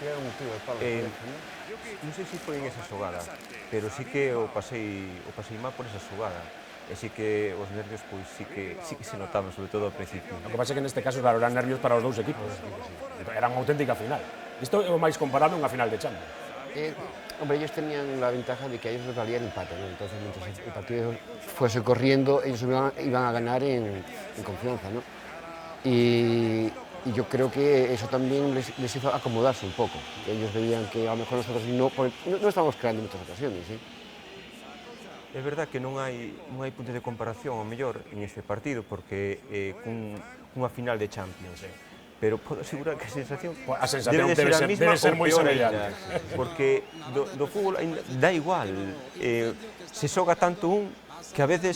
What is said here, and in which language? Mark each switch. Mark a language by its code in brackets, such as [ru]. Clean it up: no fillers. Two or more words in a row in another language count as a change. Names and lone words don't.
[gl] Non sei se foi en esa xogada, pero sí que o pasei mal por esa xogada. E sí que os nervios pois sí que se notaban, sobre todo ao principio. O que pasa é que neste caso, claro, eran nervios para os dous equipos. Era unha auténtica final. Isto é o máis comparable a unha final de Champions. [es] Hombre, ellos tenían la ventaja de que a ellos les valía el empate, ¿no? Entonces, mientras el partido fuese corriendo, ellos iban a ganar en confianza, ¿no? Y yo creo que eso también les hizo acomodarse un poco. Ellos veían que a lo mejor nosotros no estábamos creando muchas ocasiones, ¿sí? [gl] É verdad que non hai puntos de comparación ao mellor en este partido porque cunha final de Champions, pero podo asegurar que a sensación debe ser moi semellante, porque do fútbol dá igual, se xoga tanto un que a veces...